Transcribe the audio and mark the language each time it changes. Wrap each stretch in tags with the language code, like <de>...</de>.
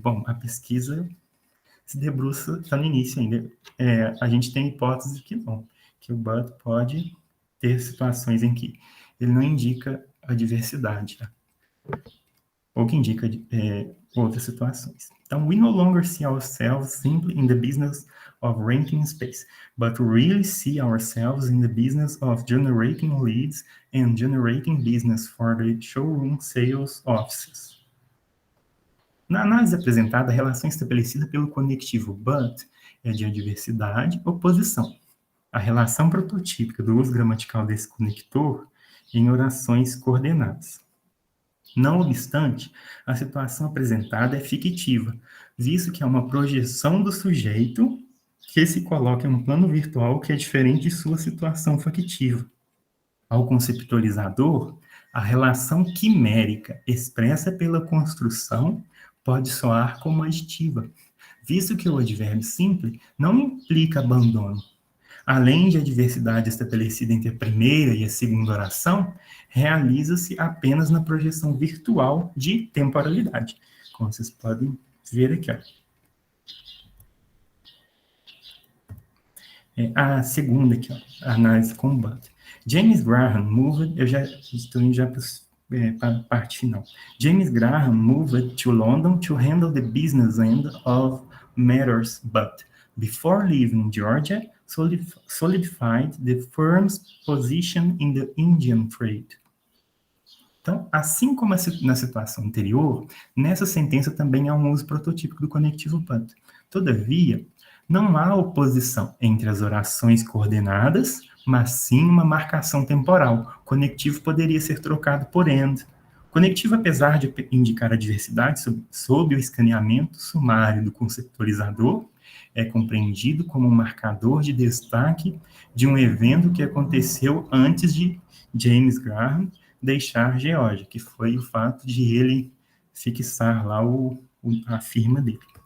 <pt>Bom, a pesquisa se debruça, está no início ainda. A gente tem hipótese que não, que o but pode ter situações em que ele não indica a diversidade, tá? Ou que indica outras situações.</pt> <en>Então, we no longer see ourselves simply in the business of renting space, but really see ourselves in the business of generating leads and generating business for the showroom sales offices.</en> <pt>Na análise apresentada, a relação estabelecida pelo conectivo but é de adversidade, oposição. A relação prototípica do uso gramatical desse conector em orações coordenadas. Não obstante, a situação apresentada é fictiva, visto que é uma projeção do sujeito que se coloca em um plano virtual que é diferente de sua situação factiva. Ao conceptualizador, a relação quimérica expressa pela construção pode soar como aditiva, visto que o advérbio simples não implica abandono. Além de a diversidade estabelecida entre a primeira e a segunda oração, realiza-se apenas na projeção virtual de temporalidade, como vocês podem ver aqui. A segunda aqui, a análise com Butt.</pt> <en>James Graham moved,</en> <pt>eu já estou indo para a parte final.</pt> <en>James Graham moved to London to handle the business end of matters, but before leaving Georgia, solidified the firm's position in the Indian trade.</en> <pt>Então, assim como na situação anterior, nessa sentença também há um uso prototípico do conectivo but. Todavia, não há oposição entre as orações coordenadas, mas sim uma marcação temporal. O conectivo poderia ser trocado por and. O conectivo, apesar de indicar a diversidade sob o escaneamento sumário do conceptualizador, é compreendido como um marcador de destaque de um evento que aconteceu antes de James Graham deixar Geórgia, que foi o fato de ele fixar lá a firma dele.</pt>